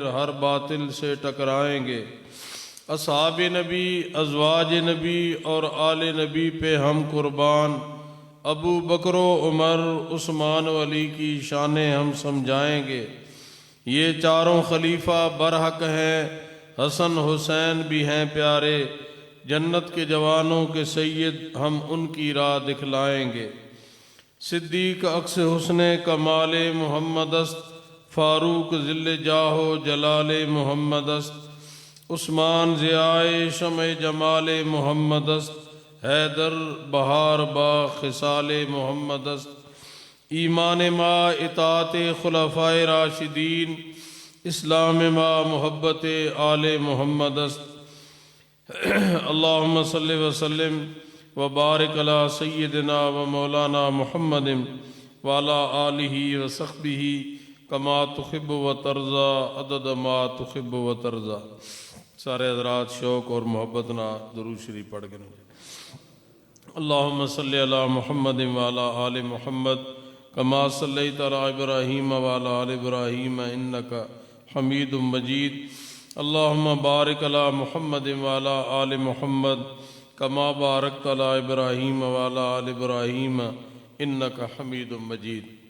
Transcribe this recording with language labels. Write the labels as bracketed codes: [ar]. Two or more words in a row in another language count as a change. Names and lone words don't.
[ur] ہر باطل سے ٹکرائیں گے، اصحاب نبی ازواج نبی اور آل نبی پہ ہم قربان، ابو بکر و عمر عثمان و علی کی شانیں ہم سمجھائیں گے، یہ چاروں خلیفہ برحق ہیں، حسن حسین بھی ہیں پیارے، جنت کے جوانوں کے سید ہم ان کی راہ دکھلائیں گے، [fa] صدیق عکس حسن کمال محمد است، فاروق ذل جاہ و جلال محمد است، عثمان ضیائے شمع جمال محمد است، حیدر بہار با خصال محمد است، ایمان ما اطاعت خلفائے راشدین، اسلام ما محبت آل محمد است، [ar] اللہم صلی وسلم وبارک علی سیدنا و مولانا محمد وعلی آلہ وصحبہ کما تحب و ترضا عدد ما تحب و ترضا۔ [ur] سارے حضرات شوق اور محبت نہ درود شریف پڑھ گئے۔ [ar] اللہم صلی علی محمد وعلی آل محمد کما صلیت علی ابراہیم وعلی آل ابراہیم انکا حمید مجید، اللہم بارک علی محمد وعلی آل محمد کما بارکت علی ابراہیم وعلی آل ابراہیم انکا حمید مجید۔